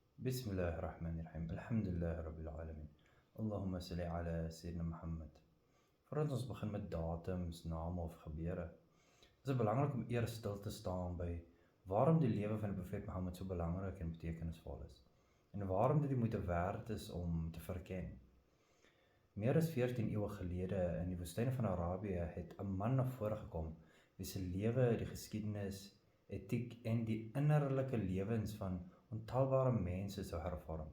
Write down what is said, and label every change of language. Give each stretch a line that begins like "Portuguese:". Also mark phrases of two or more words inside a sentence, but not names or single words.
Arabic: بسم الله الرحمن الرحيم الحمد لله رب العالمين اللهم صل على سيدنا Mohammed.
Afrikaans: Voordat ons begin met datums, name of gebeure, is dit belangrik om eers stil te staan by waarom die lewe van die profeet Mohammed so belangrik en betekenisvol is en waarom dit die moeite werd is om te verken. Meer as 14 eeue gelede in die woestyn van Arabië het 'n man na vore gekom wie se lewe die geskiedenis, etiek en die innerlike lewens van ontelbare mense sou hervorm.